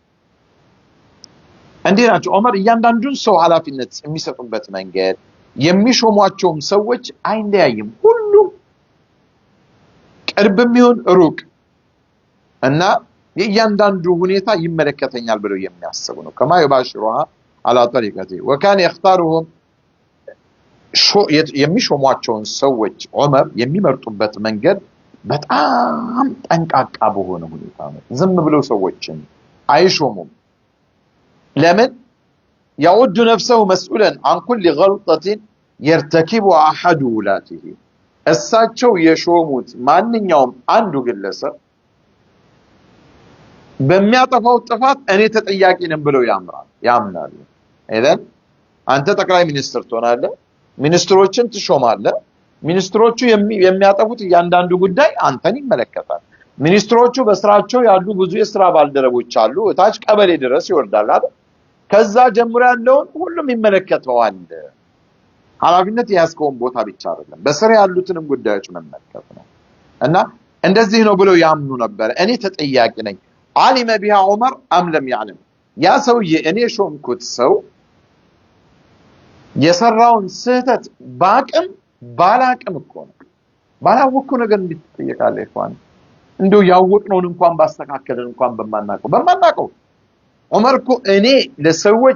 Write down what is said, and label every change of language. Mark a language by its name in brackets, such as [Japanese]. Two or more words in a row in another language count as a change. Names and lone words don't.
[Amharic] እንዲህ ናቸው ዑመር እያንዳንዱን ሰው ኃላፊነት የሚሰጡበት መንገድ የሚሾሟቸውም ሰዎች አይለያይም ሁሉ ቅርብም ይሁን ሩቅ እና የእያንዳንዱ ሁኔታ ይመለከተኛል ብለው የሚያስቡ ነው [Arabic] كما يباشرها على طريقته وكان يختارهم [Amharic] የሚሾሟቸውን ሰዎች ዑመር የሚመርጡበት መንገድ በጣም ጠንቃቃ በሆነ ሁኔታ ነው ዝም ብለው ሰዎችን አይሾሙም ለምን [Arabic] يعد نفسه مسؤولا عن كل غلطة يرتكبها أحد ولاته [Amharic] እሳቸው የሾሙት ማንኛውም አንዱ ግለሰብ በሚያጠፋው ጥፋት እኔ ተጠያቂ ነኝ ብለው ያምናሉ አይደል አንተ ጠቅላይ ሚኒስትር ትሆናለህ ሚኒስትሮችን ትሾማለህ ሚኒስትሮቹ የሚያጠፉት እያንዳንዱ ጉዳይ አንተን ይመለከታል ሚኒስትሮቹ በስራቸው ያሉ ብዙ የሥራ ባልደረቦች አሉ እታች ቀበሌ ድረስ ይወርዳል አይደል ከዛ ጀምሮ ያለውን ሁሉም ይመለከተዋል ኃላፊነት ያስቆም ቦታ ብቻ አይደለም በስራ ያሉትንም ጉዳዮች መመልከት ነው እና እንደዚህ ነው ብለው ያምኑ ነበር እኔ ተጠያቂ ነኝ [Arabic] علم بها عمر ام لم يعلم [Amharic] ያ ሰውዬ እኔ ሾምኩት ሰው የሰራውን ስህተት ባቅም ባላቅም እኮ ነው ባላወቅኩ ነገር እንድትጠየቃለህ እንኳን እንደው ያወቅነውን እንኳን ባስተካከለን እንኳን በማናቀው ዑመር እኮ እኔ ለሰዎች